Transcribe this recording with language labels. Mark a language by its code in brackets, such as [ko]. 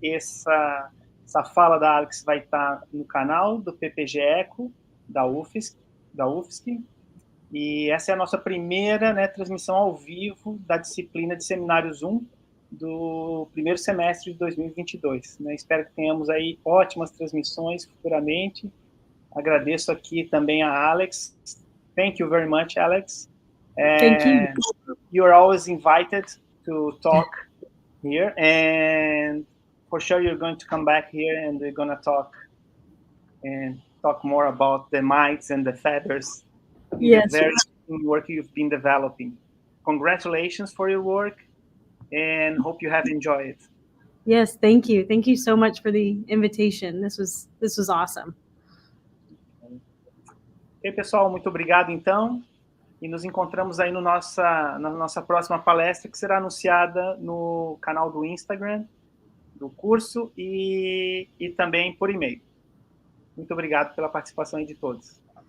[pt] Essa fala da Alix vai estar no canal do PPGECO da UFSC, e essa é a nossa primeira, né, transmissão ao vivo da disciplina de Seminários 1 do primeiro semestre de 2022. Né? Espero que tenhamos aí ótimas transmissões futuramente. Agradeço aqui também a Alex. [en] Thank you very much, Alex. Thank you. You're always invited to talk here, and for sure you're going to come back here, and we're going to talk more about the mites and the feathers. Yes. The very work you've been developing. Congratulations for your work, and hope you have enjoyed it. Yes, thank you. Thank you so much for the invitation. This was awesome. [pt] Ok, pessoal, muito obrigado, então. E nos encontramos aí na nossa próxima palestra, que será anunciada no canal do Instagram do curso e também por e-mail. Muito obrigado pela participação aí de todos.